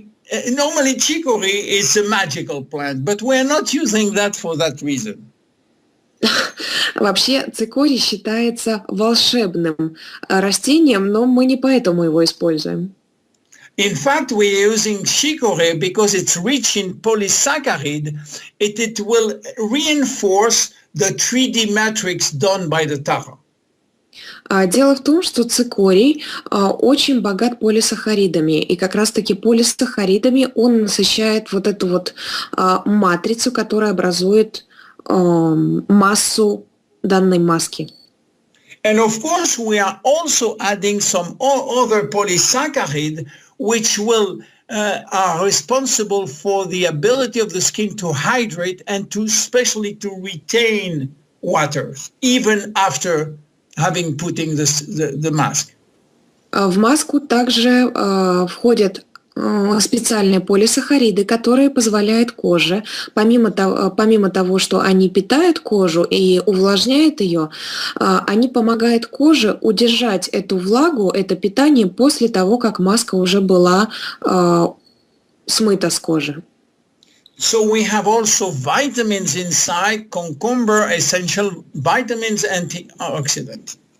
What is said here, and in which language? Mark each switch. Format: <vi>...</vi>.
<en>Normally chicory is a magical plant, but we are not using that for that reason.</en> <ru>Вообще цикорий считается волшебным растением, но мы не поэтому его используем.</ru> <en>In fact, we are using chicory because it's rich in polysaccharide. It will reinforce the 3D matrix done by the tara.</en> <ru>Дело в том, что цикорий очень богат полисахаридами, и как раз-таки полисахаридами он насыщает вот эту вот матрицу, которая образует массу данной маски.</ru> <en>And of course, we are also adding some other polysaccharide, which are responsible for the ability of the skin to hydrate and to especially to retain water, even after having putting the mask.</en> <ru>В маску также входят специальные полисахариды, которые позволяют коже, помимо того, что они питают кожу и увлажняют ее, они помогают коже удержать эту влагу, это питание после того, как маска уже была смыта с кожи.</ru> <en>So we have also vitamins inside, cucumber, essential vitamins, antioxidant.</en>